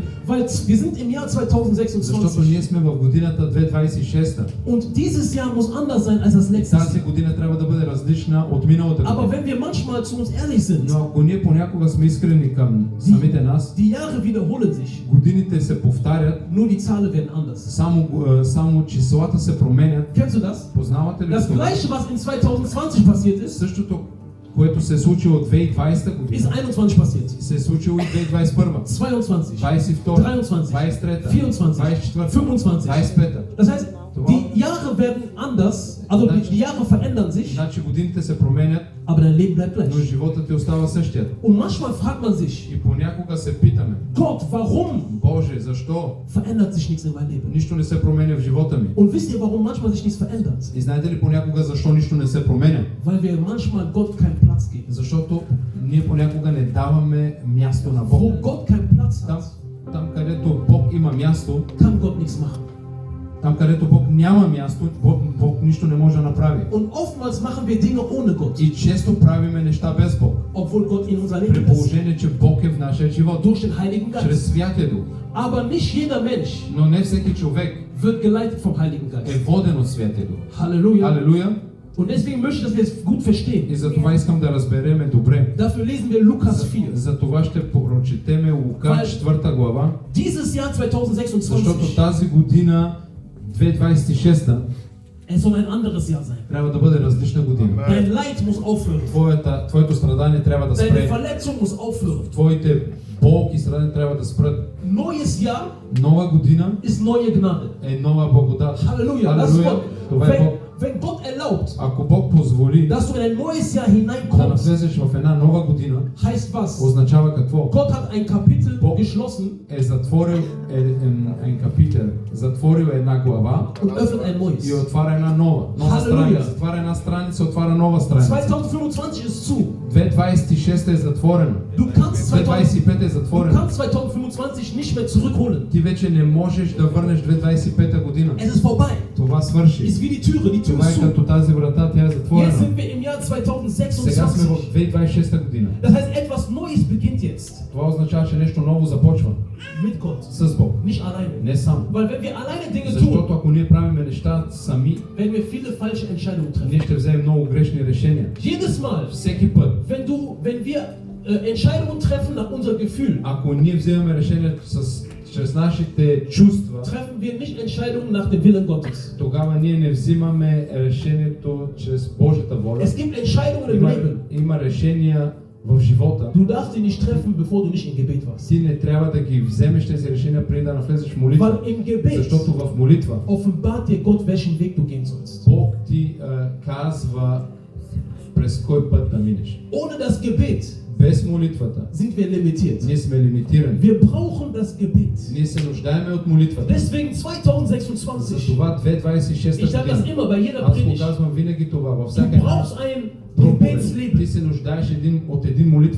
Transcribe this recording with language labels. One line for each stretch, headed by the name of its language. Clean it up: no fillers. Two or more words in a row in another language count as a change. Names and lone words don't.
German: Weil wir sind im Jahr
Bulgarian: Защото ние
German: 2026
Bulgarian: сме в годината 2026.
German: und dieses Jahr muss anders sein als das letzte
Bulgarian: Тази
German: Jahr.
Bulgarian: година трябва да бъде различна от миналата
German: Aber
Bulgarian: година.
German: wenn wir manchmal zu uns ehrlich sind,
Bulgarian: Но ако ние понякога сме искрени към самите нас,
German: die Jahre wiederholen sich,
Bulgarian: годините се повтарят,
German: nur die Zahlen werden anders.
Bulgarian: само числата се променят.
German: Kennst du das?
Bulgarian: Познавате ли
German: Das
Bulgarian: това?
German: gleiche, was in 2020 passiert ist,
Bulgarian: Същото, което се е случило 2020
German: ist
Bulgarian: година,
German: 21 passiert.
Bulgarian: се е случило и 2021,
German: 22,
Bulgarian: 22,
German: 23,
Bulgarian: 23,
German: 24,
Bulgarian: 24,
German: 25.
Bulgarian: 25.
German: Das heißt, die Jahre werden anders, also die Jahre verändern sich,
Bulgarian: Значи годините се променят,
German: aber dein Leben bleibt
Bulgarian: но
German: gleich.
Bulgarian: живота ти остава същия.
German: Und manchmal fragt man sich,
Bulgarian: И понякога се питаме,
German: Gott, warum
Bulgarian: Боже, защо
German: verändert sich nichts in meinem Leben?
Bulgarian: нищо не се променя в живота ми?
German: Und wisst ihr, warum manchmal sich nichts verändert?
Bulgarian: И знаете ли понякога защо нищо не се променя?
German: Weil wir manchmal Gott keinen Platz geben.
Bulgarian: Защото ние понякога не даваме място на Бог.
German: Wo Gott keinen Platz
Bulgarian: Там,
German: hat,
Bulgarian: там където Бог има място,
German: kann Gott nichts machen.
Bulgarian: там където Бог няма място, Бог нищо не може да направи.
German: Und oftmals machen wir Dinge ohne Gott,
Bulgarian: И често правиме неща без Бог.
German: obwohl Gott in unser
Bulgarian: При
German: Leben ist.
Bulgarian: положение, че Бог е в нашия живот.
German: Durch den Heiligen Geist.
Bulgarian: Чрез Святия Дух.
German: Aber nicht jeder Mensch
Bulgarian: Но не всеки човек
German: wird geleitet vom Heiligen
Bulgarian: е
German: Geist.
Bulgarian: воден от Святия Дух.
German: Halleluja.
Bulgarian: Алелуя!
German: Und deswegen möchte ich, dass wir es gut verstehen.
Bulgarian: И за това искам да разбереме добре.
German: Dafür lesen wir Lukas 4.
Bulgarian: За това ще прочетеме Лука 4 глава,
German: Dieses Jahr
Bulgarian: защото
German: 2026,
Bulgarian: тази година 2026
German: es soll ein anderes Jahr sein.
Bulgarian: трябва да бъде различна година.
German: Dein Leid muss aufhören.
Bulgarian: Твоето страдание трябва да
German: Deine
Bulgarian: спре.
German: Verletzung muss aufhören.
Bulgarian: Твоите болки и страдания трябва да спрат.
German: Neues Jahr
Bulgarian: Нова година
German: ist neue Gnade.
Bulgarian: е нова благодат.
German: Halleluja. Das
Bulgarian: Алелуя!
German: Gott.
Bulgarian: Това е Бог.
German: Wenn Gott erlaubt,
Bulgarian: Ако Бог позволи
German: dass du in ein neues Jahr
Bulgarian: да
German: hineinkommst,
Bulgarian: навлезеш в една нова година,
German: heißt was?
Bulgarian: означава какво?
German: Gott hat ein Kapitel Gott- geschlossen
Bulgarian: Е затворил един капител, затворил една глава
German: und öffnet ein
Bulgarian: и
German: neues.
Bulgarian: отваря една нова Халелуя! страница. Затваря една страница, отваря нова страница.
German: 2025 ist zu.
Bulgarian: 2026 е затворена.
German: Du kannst
Bulgarian: 2025 е
German: Du
Bulgarian: затворена.
German: kannst 2025 nicht mehr zurückholen.
Bulgarian: Ти вече не можеш да върнеш 2025 година.
German: Es ist vorbei.
Bulgarian: Това свърши.
German: Ist wie die Türe. Die Tür
Bulgarian: Това
German: ist
Bulgarian: е
German: zu.
Bulgarian: като тази врата, тя е
German: Jetzt
Bulgarian: затворена.
German: sind wir im Jahr
Bulgarian: Сега сме
German: 2026.
Bulgarian: в 2026 година.
German: Das heißt, etwas Neues beginnt jetzt.
Bulgarian: Това означава, че нещо ново започва
German: Mit Gott.
Bulgarian: с Бог.
German: Nicht alleine.
Bulgarian: Не сам.
German: Weil wenn wir alleine Dinge
Bulgarian: Защото
German: tun,
Bulgarian: ако ние правиме неща сами,
German: werden wir viele falsche Entscheidungen treffen.
Bulgarian: ние ще вземем много грешни решения.
German: Jedes Mal,
Bulgarian: Всеки път,
German: wenn wir Entscheidungen treffen nach unserem Gefühl,
Bulgarian: ако ние вземаме решение чрез нашите чувства,
German: treffen wir nicht Entscheidungen nach dem Willen Gottes.
Bulgarian: тогава ние не взимаме решението чрез Божията воля.
German: Es gibt Entscheidungen im Leben.
Bulgarian: Има решения в живота.
German: Du darfst sie nicht treffen, bevor du nicht im Gebet warst.
Bulgarian: Ти не трябва да ги вземеш тези решения преди да навлезеш в молитва.
German: Weil im Gebet
Bulgarian: Защото в молитва
German: offenbart dir Gott, welchen Weg du gehen sollst.
Bulgarian: Бог ти казва през кой път да минеш.
German: Ohne das Gebet
Bulgarian: Без молитвата
German: sind wir limitiert.
Bulgarian: ние сме лимитирани.
German: Wir brauchen das Gebet.
Bulgarian: Ние се нуждаеме от молитвата.
German: Deswegen 2026.
Bulgarian: Затова 2026
German: Ich sage das
Bulgarian: година.
German: immer bei jeder
Bulgarian: Аз го
German: Predigt.
Bulgarian: казвам винаги това във
German: Du
Bulgarian: всяка една
German: brauchst ein
Bulgarian: проповед.
German: Gebetsleben.
Bulgarian: Ти се нуждаеш от един молитвен